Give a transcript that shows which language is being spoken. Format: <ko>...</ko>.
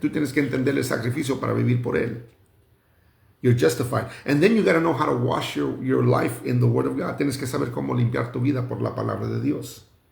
<es>Tú tienes que entender el sacrificio para vivir por él.</es> <en>You're justified. And then you got to know how to wash your life in the Word of God.</en> <es>Tienes que saber cómo limpiar tu vida por la palabra de Dios.</es>